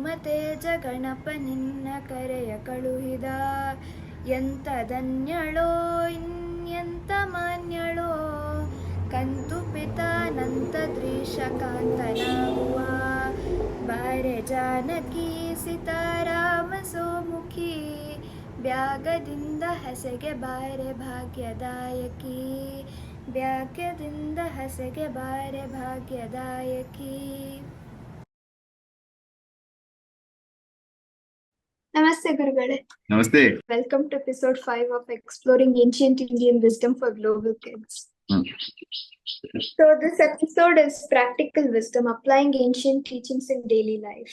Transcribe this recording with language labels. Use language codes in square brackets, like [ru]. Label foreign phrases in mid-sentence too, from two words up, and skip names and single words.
[kn] ತೇಜ ಗಣಪ ನಿನ್ನ ಕರೆಯ ಕಳುಹಿದ ಎಂತ ಧನ್ಯಳೋ ಇನ್ಯಂತ ಮಾನ್ಯಳೋ ಕಂತು ಪಿತಾನಂತ ದ್ರೀಶ ಕಾಂತನಾಗುವ ಬಾರೆ ಜಾನಕಿ ಸಿತಾರಾಮ ಸೋಮುಖಿ ಬ್ಯಾಗದಿಂದ ಹಸೆಗೆ ಬಾರೆ ಭಾಗ್ಯದಾಯಕಿ ಬ್ಯಾಗ್ಯದಿಂದ ಹಸೆಗೆ ಬಾರೆ ಭಾಗ್ಯದಾಯಕಿ. [hi] Namaste, Gurugade. Namaste. [en] Welcome to episode 5 of Exploring Ancient Indian Wisdom for Global Kids. So, this episode is Practical Wisdom Applying Ancient Teachings in Daily Life.